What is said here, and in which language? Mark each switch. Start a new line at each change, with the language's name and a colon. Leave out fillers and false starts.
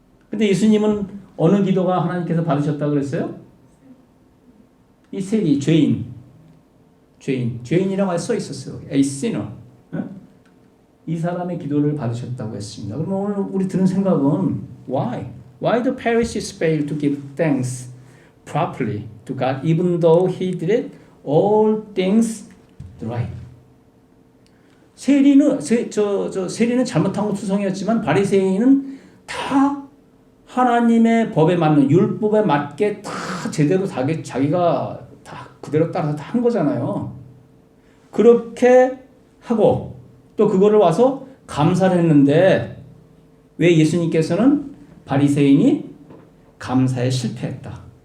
Korean: 근데 예수님은 어느 기도가 하나님께서 받으셨다고 그랬어요? 이 세리, 죄인이라고 써 있었어요.
English: A sinner.
Korean: 이 사람의 기도를 받으셨다고 했습니다. 그러면 오늘 우리 드는 생각은
English: why? Why the Pharisees failed to give thanks properly to God even though he did all things right?
Korean: 세리는 잘못한 건 투성이었지만 바리새인은 다 하나님의 법에 맞는 율법에 맞게 다 제대로 자기가 다 그대로 따라서 다 한 거잖아요. 그렇게 하고 또 그거를 와서 감사를 했는데 왜 예수님께서는 바리새인이 감사에 실패했다.